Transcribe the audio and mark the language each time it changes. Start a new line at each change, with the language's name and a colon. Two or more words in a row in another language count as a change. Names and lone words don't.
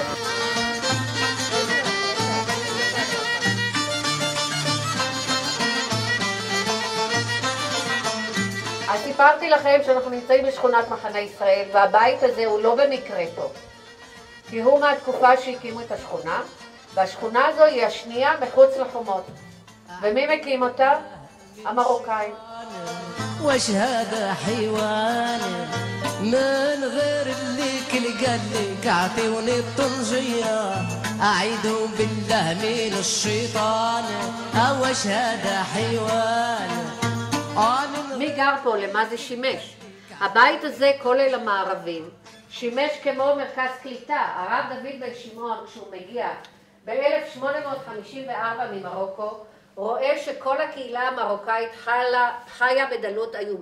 Hebrew: אז סיפרתי לכם שאנחנו נמצאים בשכונת מחנה ישראל, והבית הזה הוא לא במקרה פה. כי הוא מהתקופה שהקימו את השכונה, והשכונה הזו היא השנייה מחוץ לחומות. ומי מקים אותה? המרוקאים.
Arabic: وش هذا حيوان من غير اللي كل قال لك اعطيوني الطنجية اعيذ بالله من الشيطان وش هذا حيوان.
Hebrew: מי גר פה? למה זה שימש? הבית הזה, כולל המערבים, שימש כמו מרכז קליטה. הרב דוד בן שמעון, כשהוא מגיע ב-1854 ממרוקו, רואה שכל הקהילה המרוקאית חיה בדלות איומה.